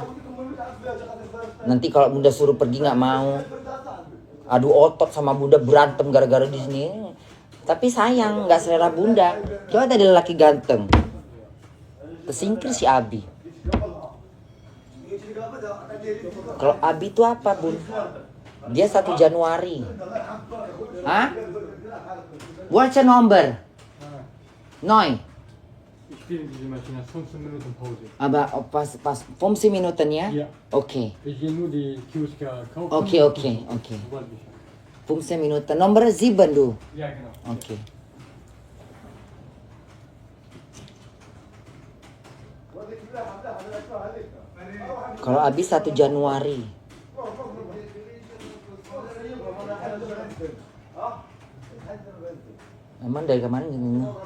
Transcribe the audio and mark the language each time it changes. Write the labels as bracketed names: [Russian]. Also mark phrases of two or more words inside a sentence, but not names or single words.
[Indonesian] Nanti kalau bunda suruh pergi nggak mau, adu otot sama bunda, berantem gara-gara di sini. Tapi sayang nggak selera bunda. Coba tadi lelaki ganteng, kesingkir si Abi. Kalau Abi itu apa bun? Dia 1 Januari. Hah? [German] Welche Nummer? 9. Ich spiele diese Maschine 15 Minuten Pause. Aber pas 15 Minuten ya? Ja. [Indonesian] Oke. [German] Ich gehe nur die Kioske kaufen. [Indonesian] Oke. [German] Sobald ich habe. 15 Minuten. Nomor 7 du. Ja, genau. [Indonesian] Oke. Kalau Abi 1 Januari. Emang dari kemarin gini.